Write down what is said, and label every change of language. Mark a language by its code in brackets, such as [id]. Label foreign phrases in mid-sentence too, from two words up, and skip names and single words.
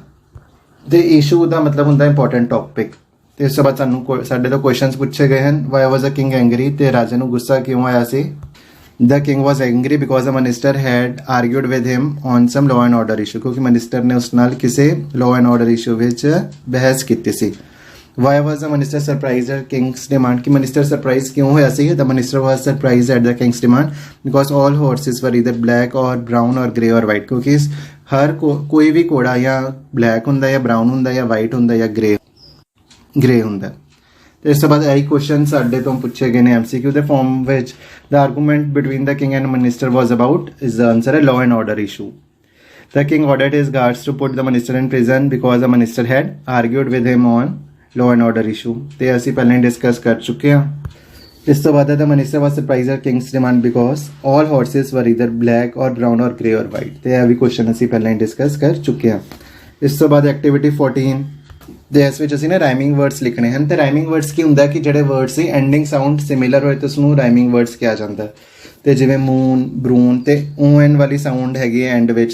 [pa] ਤੇ ਇਸ਼ੂ ਦਾ ਮਤਲਬ ਹੁੰਦਾ [en] important topic. [pa] ਤੇ ਇਸ ਤੋਂ ਬਾਅਦ ਸਾਡੇ ਤੋਂ ਕੁਐਸਚਨਸ ਪੁੱਛੇ ਗਏ ਹਨ। [en] why was a king angry, [pa] ਤੇ ਰਾਜੇ ਨੂੰ ਗੁੱਸਾ ਕਿਉਂ ਆਇਆ ਸੀ। [en] the king was angry because a minister had argued with him on some law and order issue, [pa] ਕਿਉਂਕਿ ਮਿਨਿਸਟਰ ਨੇ ਉਸ ਨਾਲ ਕਿਸੇ [en] law and order issue [pa] ਵਿੱਚ ਬਹਿਸ ਕੀਤੀ ਸੀ। [en] Why was the minister surprised at king's demand, [pa] ਕਿ minister surprise ਕਿਉਂ ਹੋਇਆ ਸੀ। [en] The minister was surprised at the king's demand because all horses were either black or brown or grey or white, [pa] ਕਿਉਂਕਿ ਹਰ ਕੋਈ ਵੀ ਘੋੜਾ ਜਾਂ ਬਲੈਕ ਹੁੰਦਾ ਜਾਂ ਬਰਾਊਨ ਹੁੰਦਾ ਜਾਂ ਵਾਈਟ ਹੁੰਦਾ ਜਾਂ ਗ੍ਰੇ ਹੁੰਦਾ। ਤੇ ਇਸ ਤੋਂ ਬਾਅਦ ਇਹੀ ਕੁਐਸਚਨ ਸਾਡੇ ਤੋਂ ਪੁੱਛੇ ਗਏ ਨੇ MCQ ਦੇ ਫਾਰਮ ਵਿੱਚ। [en] the argument between the king and minister was about, is the answer ਹੈ law and order issue. The king ordered his guards to put the minister in prison because the minister had argued with him on law and order issue, [pa] ਤੇ ਅਸੀਂ ਪਹਿਲਾਂ ਹੀ ਡਿਸਕਸ ਕਰ ਚੁੱਕੇ ਹਾਂ। ਇਸ ਤੋਂ ਬਾਅਦ [en] the minister was surprised at king's demand because all horses were either black or brown or grey or white, [pa] ਤੇ ਇਹ ਵੀ ਕੁਐਸਚਨ ਅਸੀਂ ਪਹਿਲਾਂ ਹੀ ਡਿਸਕਸ ਕਰ ਚੁੱਕੇ ਹਾਂ। ਇਸ ਤੋਂ ਬਾਅਦ ਐਕਟੀਵਿਟੀ 14 ਦੇ ਇਸ ਵਿੱਚ ਅਸੀਂ ਨਾ [en] rhyming words [pa] ਲਿਖਣੇ ਹਨ। ਤੇ [en] rhyming words [pa] ਕੀ ਹੁੰਦਾ ਕਿ ਜਿਹੜੇ ਵਰਡਸ ਦੀ [en] ending sound similar [pa] ਹੋਏ ਤਾਂ ਉਸਨੂੰ [en] rhyming words [pa] ਕਿਹਾ ਜਾਂਦਾ। ਤੇ ਜਿਵੇਂ ਮੂਨ, ਬਰੂਨ ਤੇ ON ਵਾਲੀ ਸਾਊਂਡ ਹੈਗੀ ਹੈ ਐਂਡ ਵਿੱਚ।